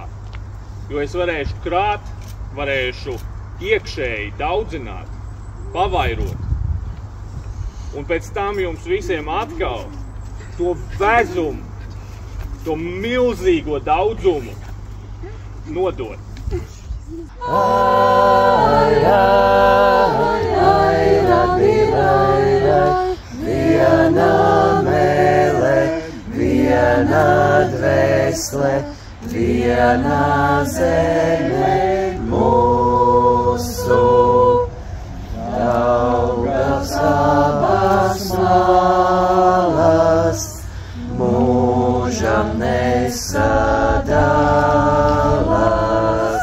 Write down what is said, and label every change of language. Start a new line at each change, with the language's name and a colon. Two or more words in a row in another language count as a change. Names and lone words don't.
Latvian: Jo es varēšu krāt, varēšu iekšēji daudzināt, pavairot. Un pēc tam jums visiem atkal to vezumu, to milzīgo daudzumu nodot. Ai, ai, ai, radi, ai, viena mēle, viena dvēsle, viena zeme. Mūsu daudzas abas malas mūžam nesadalās.